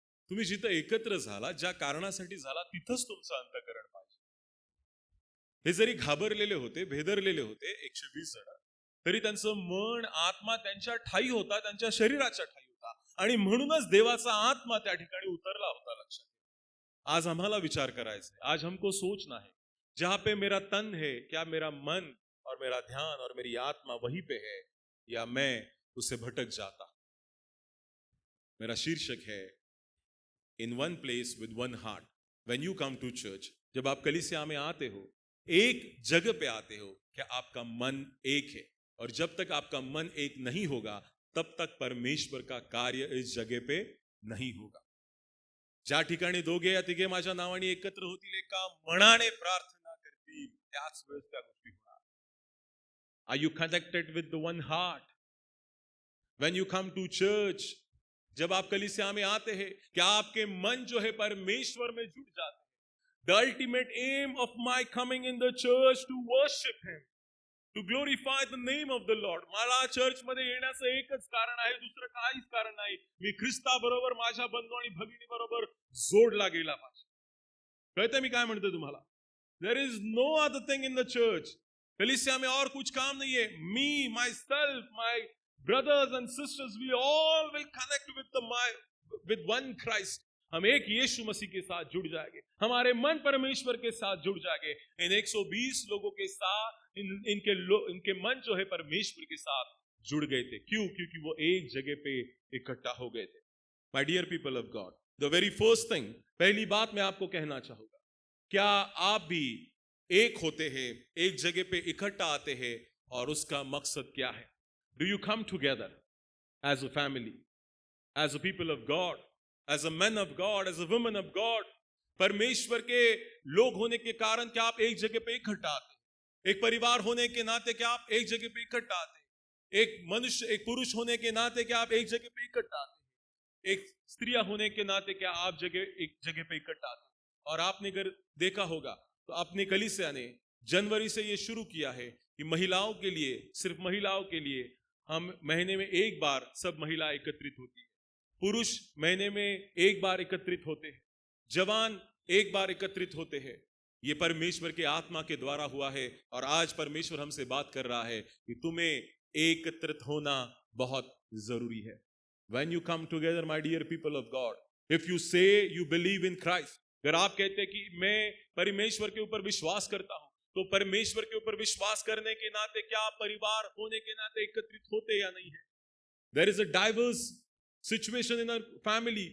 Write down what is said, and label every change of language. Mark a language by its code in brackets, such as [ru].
[mr] तुम्ही जिथं एकत्र झाला, ज्या कारणासाठी झाला, तिथंच तुमचं अंतःकरण पाहिजे. हे जरी घाबरलेले होते, भेदरलेले होते 120 जण, तरी त्यांचं मन, आत्मा त्यांच्या ठाई होता, त्यांच्या शरीराच्या ठाई होता. आणि म्हणूनच देवाचा आत्मा त्या ठिकाणी उतरला होता. लक्षात. आज आम्हाला विचार करायचा है. [hi] आज हमको सोचना है, जहां पे मेरा तन है, क्या मेरा मन और मेरा ध्यान और मेरी आत्मा वहीं पे है, या मैं उससे भटक जाता. मेरा शीर्षक है [en] In one place with one heart. When you come to church, [hi] जब आप कलीसिया में आते हो, एक जगह पे आते हो, क्या आपका मन एक है? और जब तक आपका मन एक नहीं होगा, तब तक परमेश्वर का कार्य इस जगह पे नहीं होगा. [mr] ज्या ठिकाणी दोघे या तिघे माझ्या नावाने एकत्र होतील, एका मनाने प्रार्थना करतील, त्याच वेळेस त्या गोष्टी होणार. [en] Are you connected with the one heart? When you come to church, [hi] जब आप कलीसिया में आते हैं, क्या आपके मन जो है परमेश्वर में जुड़ जाते हैं? [en] The ultimate aim of my coming in the church to worship Him, to glorify the name of the Lord. [mr] मला चर्च मध्ये येण्याचं एकच कारण आहे, दुसरं काहीच कारण नाही. मी ख्रिस्ता बरोबर, माझ्या बंधू आणि भगिनी बरोबर जोडला गेला पाहिजे. कळतंय मी काय म्हणतोय तुम्हाला? [en] There is no other thing in the church. [hi] कलीसिया में और कुछ काम नहीं है. [en] Me, myself, my brothers and sisters, we all will connect with one Christ. [hi] हम एक यीशु मसीह के साथ जुड़ जाएंगे. हमारे मन परमेश्वर के साथ जुड़ जाएंगे. इन 120 लोगों के साथ इनके मन जो है परमेश्वर के साथ जुड़ गए थे. क्यों? क्योंकि वो एक जगह पे इकट्ठा हो गए थे. [en] My dear people of God, the very first thing, [hi] पहली बात मैं आपको कहना चाहूंगा, क्या आप भी एक होते हैं, एक जगह पे इकट्ठा आते हैं, और उसका मकसद क्या है? [en] Do you come together as a family, as a people of God, as a men of God, as a women of God? [hi] परमेश्वर के लोग होने के कारण क्या आप एक जगह पे इकट्ठा आते हैं? एक परिवार होने के नाते क्या आप एक जगह पे इकट्ठा आते हैं? एक मनुष्य, एक पुरुष होने के नाते क्या आप एक जगह पे इकट्ठा आते हैं? एक स्त्रियां होने के नाते क्या आप एक जगह पे इकट्ठा आते हैं? और आपने अगर देखा होगा तो अपने कलीसिया ने जनवरी से ये शुरू किया है कि महिलाओं के लिए, सिर्फ महिलाओं के लिए हम महीने में एक बार सब महिला एकत्रित होती है. पुरुष महीने में एक बार एकत्रित होते हैं. जवान एक बार एकत्रित होते हैं. ये परमेश्वर के आत्मा के द्वारा हुआ है. और आज परमेश्वर हमसे बात कर रहा है कि तुम्हें एकत्रित होना बहुत जरूरी है. [en] When you come together, my dear people of God, if you say you believe in Christ, [hi] अगर आप कहते हैं कि मैं परमेश्वर के ऊपर विश्वास करता हूं, तो परमेश्वर के ऊपर विश्वास करने के नाते क्या आप परिवार होने के नाते एकत्रित होते या नहीं है? [en] There is a diverse situation in our family.